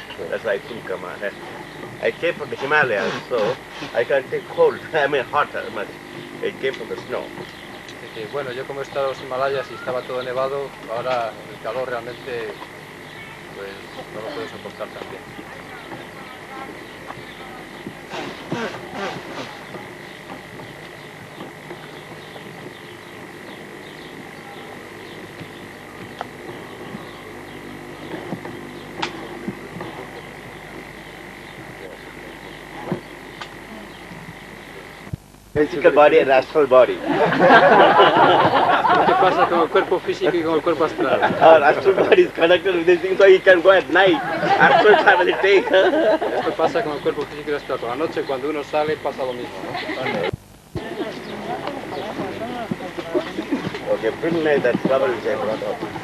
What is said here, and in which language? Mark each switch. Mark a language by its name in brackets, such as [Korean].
[English] That's why I couldn't come on. I came from the Himalayas, so I can take cold. I mean hot much. I came from the snow. [Spanish] Bueno, yo como he estado en los Himalayas y estaba todo nevado, ahora el calor realmente pues no lo puedo soportar tan bien. [English] Physical body and astral body. [Spanish] ¿Qué pasa con el cuerpo físico y con el cuerpo astral? [English] Our astral body is connected with this thing, so he can go at night. Astral travel it takes. [Spanish] Esto pasa con el cuerpo físico y el astral. Por la noche cuando uno sale pasa lo mismo, ¿no? [English] Okay, bring me that trouble which I brought up.